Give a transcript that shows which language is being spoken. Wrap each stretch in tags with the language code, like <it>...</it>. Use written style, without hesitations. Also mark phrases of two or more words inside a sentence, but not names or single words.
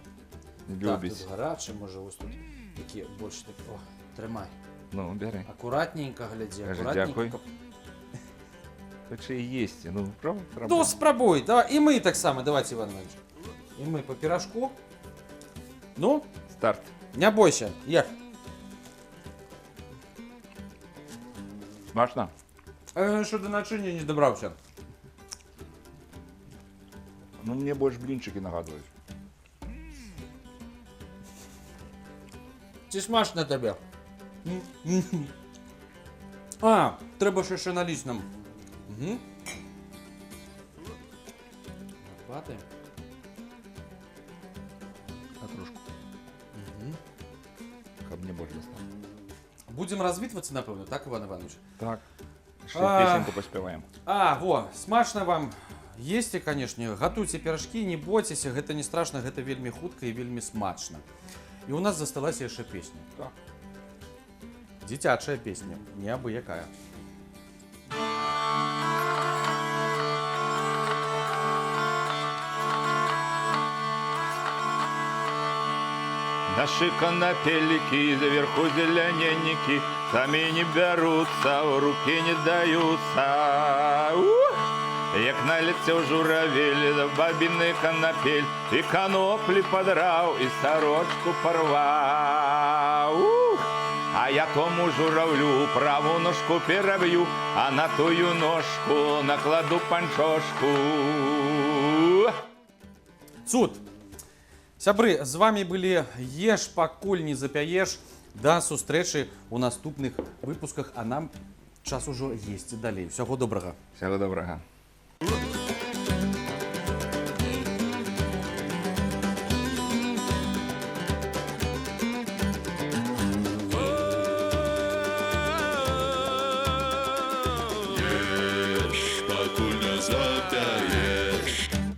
<be>Любіць. Так, тут гарачы, можа, вось тут такі больш так. О, трымай. Ну, бяры. Акуратненька глядзі, Кажы, акуратненька. дзякуй. Хоча і есці, ну, правда? Ну, спрабуй, давай. І мы таксама, давайте, Іван Іванович. І мы по піражку. Ну, Старт.</be> <ru>не бойся, ешь.</ru> <be>Смачна?</be> <uk>Що до начиння не добрався. Ну,</uk> <be>мне больш блінчики нагадують.</be> <uk>Ці смачно тебе? А, треба ще ще налізь нам. Угу. Хватає.</uk> <be>А трошку. Каб мне больш достав.</be> <uk>Будемо розвітуватися, напевно, так, Іван Іванович? Так. Ще А. песенку поспіваємо. Во, смачно вам.</uk> <be>Есьте, конечно,</be> <uk>гатуйте пирожки, не бойтеся,</uk> <be>гэта не страшно, гэта вельмі хутка і вельмі смачно. І у нас засталася яшчэ песня. Так. Дзіцячая песня, не абы якая.</be> <uk>Наши конопельники, заверху зелененники, сами не берутся, в руки не даются. як налетів журавель, бабіний канапель, і каноплі подрав, і сорочку порвав. А я тому журавлю праву ножку переб'ю, а на тую ножку накладу панчошку.</uk> <be>Цуд! Сябры, з вами былі Еш, пакуль не запяеш. Да сустрэчы у наступных выпусках, а нам час ужо есці далей. Усяго добрага.</be> <uk>Всього доброго.</uk> <be>Ешь, покуль не запяешь.</be>